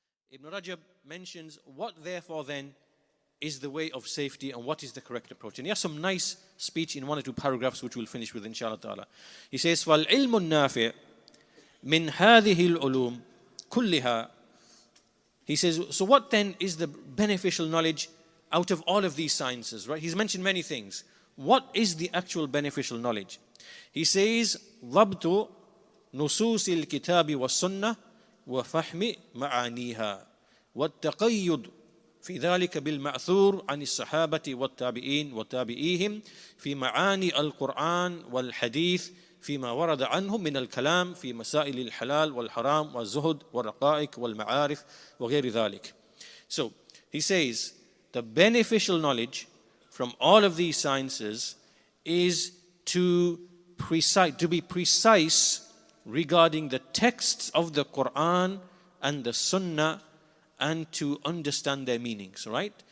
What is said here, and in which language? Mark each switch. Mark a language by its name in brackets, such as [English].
[English] Ibn Rajab mentions what therefore then is the way of safety and what is the correct approach. And he has some nice speech in one or two paragraphs which we'll finish with inshallah ta'ala. He says, [Arabic] فَالْعِلْمُ النَّافِعُ مِنْ هَذِهِ الْعُلُومِ كُلِّهَا. [English] He says, so what then is the beneficial knowledge out of all of these sciences, right? He's mentioned many things. What is the actual beneficial knowledge? He says, [Arabic] ضَبْطُ نُصُوصِ الْكِتَابِ وَالسُّنَّةِ وَفَحْمِ مَعَانِيهَا وَالتَّقَيُّدُ في ذلك بالمأثور عن الصحابة والتابعين وتابعيهم في معاني القرآن والحديث فيما ورد عنهم من الكلام في مسائل الحلال والحرام والزهد والرقائق والمعارف وغير ذلك. [English] So he says the beneficial knowledge from all of these sciences is to be precise regarding the texts of the Quran and the Sunnah and to understand their meanings, right?